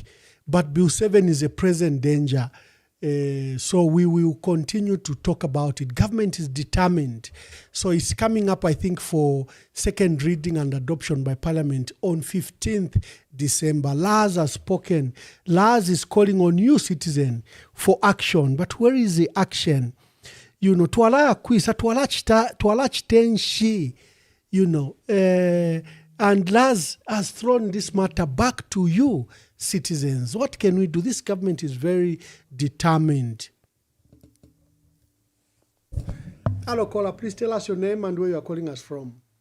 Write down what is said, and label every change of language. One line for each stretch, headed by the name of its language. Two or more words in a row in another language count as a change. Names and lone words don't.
English: But Bill 7 is a present danger. So we will continue to talk about it. Government is determined. So it's coming up, I think, for second reading and adoption by Parliament on 15th December. Laz has spoken. Laz is calling on you, citizen, for action. But where is the action? You know,
Bemba: tuwala kwisa, tuwala chitenshi,
English: you know. And Laz has thrown this matter back to you, citizens. What can we do? This government is very determined. Hello, caller. Please tell us your name and where you are calling us from.